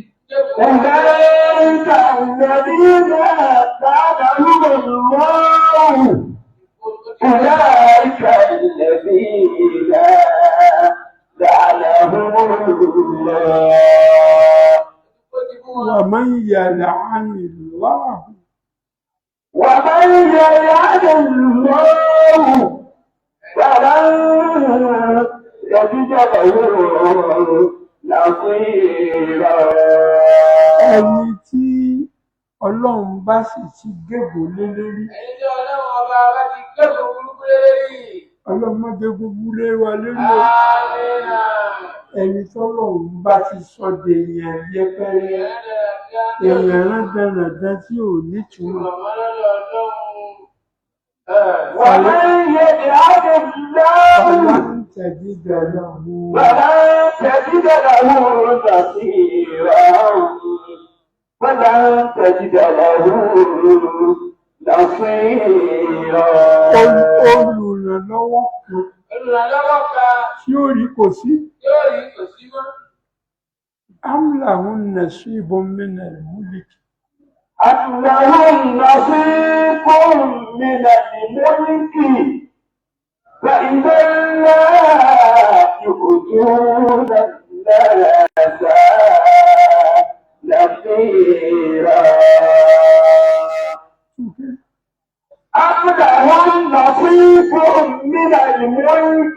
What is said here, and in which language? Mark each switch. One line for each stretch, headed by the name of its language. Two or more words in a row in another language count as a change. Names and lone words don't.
Arabic: أولئك الذين لعنهم الله أولئك الذين لعنهم الله ومن يلعن الله ومن يلعن الله فلن يجد له نصيرا
Yoruba: ẹni tí Ọlọ́run bá sì ti gégùn lé lérí. Ẹni tí Ọlọ́run ọba bá ti gbẹ́gbẹ́ burúkú lérí. Ọlọ́run má gégùn lé wa lérí o. Àmínà. Ẹni tọ́lọ́run bá ti sọ de èèyàn yẹpẹrẹ, èèyàn rándanràndan tí ò nítumọ̀.
Arabic: ومن يجعل الله فلن تجد له نصيرا فلن تجد له نصيرا
Yoruba: olùrànlọ́wọ́ kan tí ó rí kò sí. yóò rí kò sí mọ́.
Arabic: أم لهم نصيب من الملك أم لهم نصيب من الملك فإذا لا يؤتون الناس نصيرا أم لهم نصيب من الملك